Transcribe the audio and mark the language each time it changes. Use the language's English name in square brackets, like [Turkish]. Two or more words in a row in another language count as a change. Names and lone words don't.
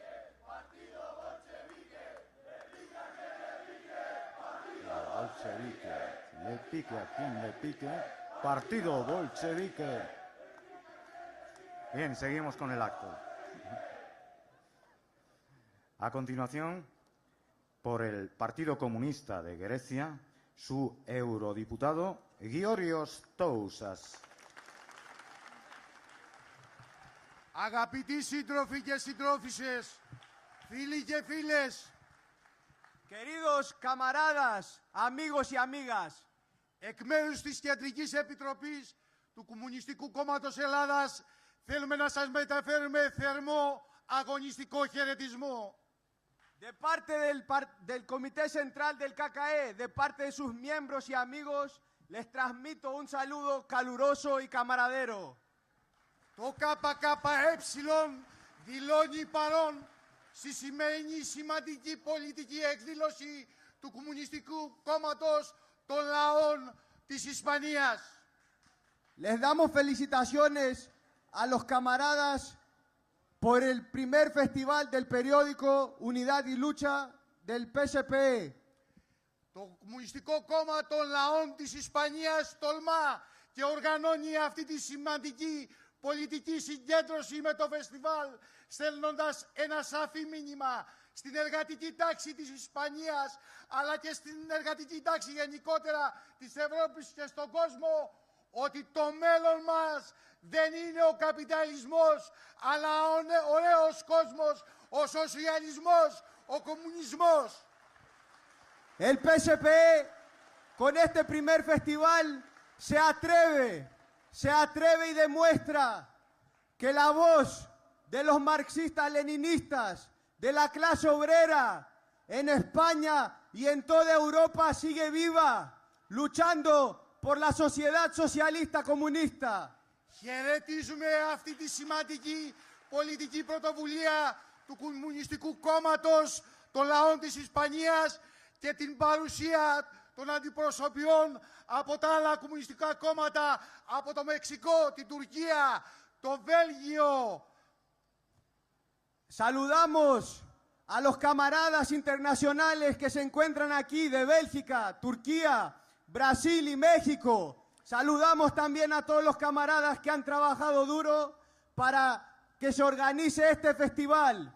[Spanish] le pique a quien le pique, Partido Bolchevique. Bien, seguimos con el acto. A continuación, por el Partido Comunista de Grecia, su eurodiputado Giorgios Tousas. [Greek] Αγαπητοί σύντροφοι και συντρόφισσες, φίλοι και φίλες, [Spanish] queridos camaradas, amigos y amigas, [Greek] εκ μέρους της Κεντρικής Επιτροπής του Κομμουνιστικού Κόμματος Ελλάδας θέλουμε να σας μεταφέρουμε θερμό αγωνιστικό χαιρετισμό. [Spanish] de parte del Comité Central del KKE, de parte de sus miembros y amigos, les transmito un saludo caluroso y camaradero. [Greek] Το ΚΚΕ δηλώνει παρόν στη σημερινή σημαντική πολιτική εκδήλωση του Κομμουνιστικού Κόμματος των Λαών της Ισπανίας. [Spanish] Les damos felicitaciones a los camaradas por el primer festival del periódico Unidad y Lucha del PSPE. [Greek] Το Κομμουνιστικό Κόμμα των Λαών της Ισπανίας τολμά και οργανώνει αυτή τη σημαντική πολιτική συγκέντρωση με το φεστιβάλ, στέλνοντας ένα σαφή μήνυμα στην εργατική τάξη της Ισπανίας, αλλά και στην εργατική τάξη γενικότερα της Ευρώπης και στον κόσμο, ότι το μέλλον μας δεν είναι ο καπιταλισμός, αλλά ο νέος κόσμος, ο σοσιαλισμός, ο κομμουνισμός. [Spanish] El PSPE, con este primer festival, se atreve y demuestra que la voz de los marxistas-leninistas, de la clase obrera en España y en toda Europa sigue viva, luchando por la sociedad socialista comunista. [Greek] Χαιρετίζουμε αυτή τη σημαντική πολιτική πρωτοβουλία του Κομμουνιστικού Κόμματος των Λαών της Ισπανίας και την παρουσία των αντιπροσωπιών από τα άλλα κομμουνιστικά κόμματα, από το Μεξικό, την Τουρκία, το Βέλγιο. [Spanish] Saludamos a los camaradas internacionales que se encuentran aquí de Bélgica, Turquía, Brasil y México. Saludamos también a todos los camaradas que han trabajado duro para que se organice este festival.